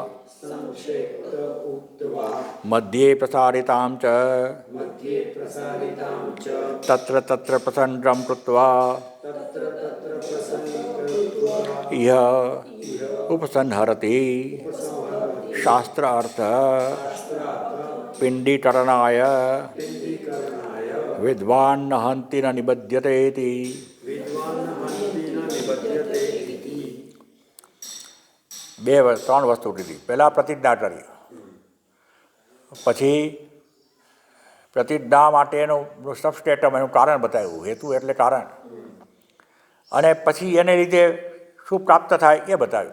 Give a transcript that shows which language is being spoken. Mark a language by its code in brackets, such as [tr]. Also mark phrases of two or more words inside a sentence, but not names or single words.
[sa] मध्ये प्रसारितां च तत्र तत्र प्रसङ्गं कृत्वा इह उपसंहरति शास्त्रार्थ पिण्डीकरणाय विद्वान् न हन्ति न निबध्यते इति। [gu] ત્રણ વસ્તુ કીધી. પહેલાં પ્રતિજ્ઞા કરી, પછી પ્રતિજ્ઞા માટેનું સબસ્ટેટમ એનું કારણ બતાવ્યું, હેતુ એટલે કારણ, અને પછી એને લીધે શું પ્રાપ્ત થાય એ બતાવ્યું.